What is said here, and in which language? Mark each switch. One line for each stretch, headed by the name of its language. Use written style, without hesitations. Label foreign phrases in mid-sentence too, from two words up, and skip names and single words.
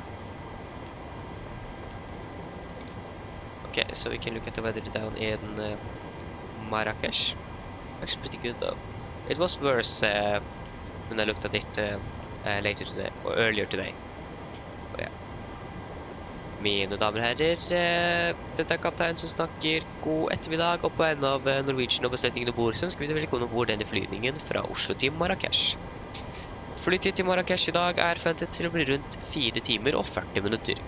English: Okay, so we can look at the weather down in Marrakesh. Actually pretty good though. It was worse when I looked at it later today, or earlier today. Oh, yeah.
Norwegian: Mine damer og herrer, dette er kaptein som snakker. God ettermiddag, og på en av Norwegian og besetningen om bord, så ønsker vi deg velkommen ombord denne flyvningen fra Oslo til Marrakesh. Flytid til Marrakesh I dag er forventet til å bli rundt 4 timer og 40 minutter.